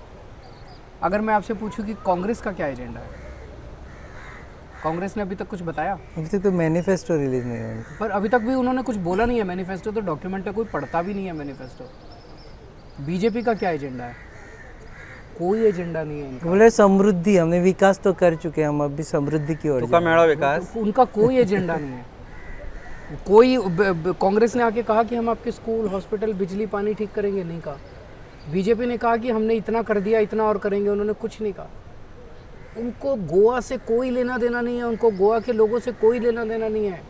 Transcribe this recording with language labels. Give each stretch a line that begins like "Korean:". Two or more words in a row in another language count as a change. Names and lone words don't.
Hindi: अगर मैं आपसे पूछूं कि कांग्रेस का क्या एजेंडा है, कांग्रेस ने अभी तक कुछ बताया? अभी तक तो मैनिफेस्टो रिलीज नहीं हुआ. पर अभी तक भी उन्होंने कुछ बोला नहीं है. मैनिफेस्टो तो डॉक्यूमेंट है, कोई पढ़ता भी नहीं है मैनिफेस्टो. बीजेपी का क्या एजेंडा है? कोई एजेंडा नहीं है इनका. बोले समृद्धि, हमने विकास तो कर चुके हैं, हम अभी समृद्धि की ओर
Konkani: तुका जा मेळो विकास?
Hindi: उनका कोई एजेंडा नहीं है. कोई कांग्रेस ने आके कहा कि हम आपके
English: school, hospital,
Hindi: बिजली, पानी ठीक करेंगे, नहीं कहा. बीजेपी ने कहा कि हमने इतना कर दिया, इतना और करेंगे, उन्होंने कुछ नहीं कहा. उनको गोवा से कोई लेना देना नहीं है, उनको गोवा के लोगों से कोई लेना देना नहीं है.